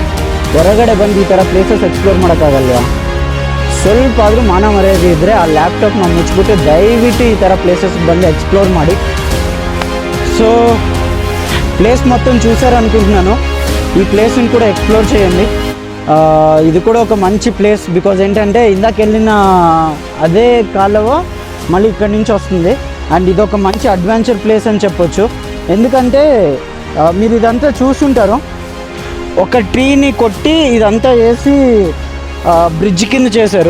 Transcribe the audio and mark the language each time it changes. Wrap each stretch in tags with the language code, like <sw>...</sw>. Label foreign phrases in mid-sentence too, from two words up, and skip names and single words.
<kn>ಹೊರಗಡೆ ಬಂದು ಈ ಥರ ಪ್ಲೇಸಸ್ ಎಕ್ಸ್ಪ್ಲೋರ್ ಮಾಡೋಕ್ಕಾಗಲ್ವಾ? ಸ್ವಲ್ಪ ಆದರೂ ಮಾನ ಮರ್ಯಾದೆ ಇದ್ದರೆ ಆ ಲ್ಯಾಪ್ಟಾಪ್ನ ಮುಚ್ಚಿಬಿಟ್ಟು ದಯವಿಟ್ಟು ಈ ಥರ ಪ್ಲೇಸಸ್ ಬಂದು ಎಕ್ಸ್ಪ್ಲೋರ್ ಮಾಡಿ.</kn> <te>సో ప్లేస్ మొత్తం చూసారనుకుంటున్నాను. ఈ ప్లేస్ని కూడా ఎక్స్ప్లోర్ చేయండి. ఇది కూడా ఒక మంచి ప్లేస్. బికాజ్ ఏంటంటే ఇందాక వెళ్ళిన అదే కాలువ మళ్ళీ ఇక్కడి నుంచి వస్తుంది. అండ్ ఇది ఒక మంచి</te> <en>adventure place</en> <te>అని చెప్పొచ్చు. ఎందుకంటే మీరు ఇదంతా చూస్తుంటారు, ఒక ట్రీని కొట్టి ఇదంతా వేసి బ్రిడ్జ్ కింద చేశారు.</te>